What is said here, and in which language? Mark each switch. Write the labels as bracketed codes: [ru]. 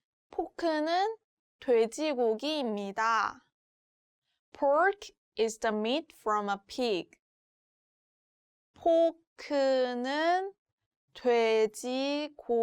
[ko] 포크는 돼지고기입니다. [en] Pork is the meat from a pig. [ko] 포크는 돼지고기입니다.